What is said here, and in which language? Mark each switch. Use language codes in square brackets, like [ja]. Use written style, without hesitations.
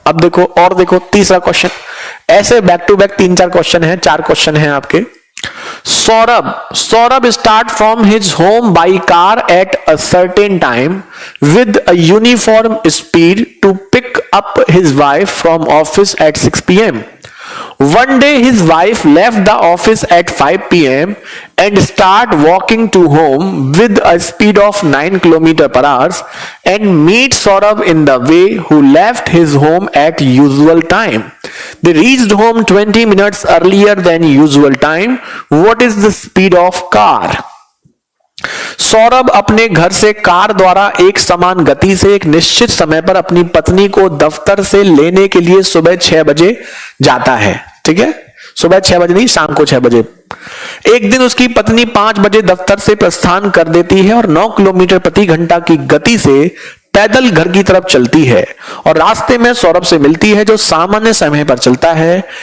[hi] अब देखो और देखो तीसरा क्वेश्चन, ऐसे बैक टू बैक 3-4 क्वेश्चन है, 4 क्वेश्चन है आपके। [en] Saurabh start from his home by car at a certain time with a uniform speed to pick up his wife from office at 6 PM. One day his wife left the office at 5 PM and start walking to home with a speed of 9 km/h and meet Saurabh in the way, who left his home at usual time. They reached home 20 minutes earlier than usual time. What is the speed of car? [hi] Saurabh अपने घर से car द्वारा एक समान गति से एक निश्चित समय पर अपनी पत्नी को दफ्तर से लेने के लिए सुबह 6 बजे जाता है। ठीक है, सुबह 6 बजे नहीं, शाम को 6 बजे। एक दिन उसकी पत्नी 5 बजे दफ्तर से प्रस्थान कर देती है और 9 किलोमीटर प्रति घंटा की गति से पैदल घर की तरफ चलती है और रास्ते में सौरभ से मिलती है जो सामान्य समय पर चलता है।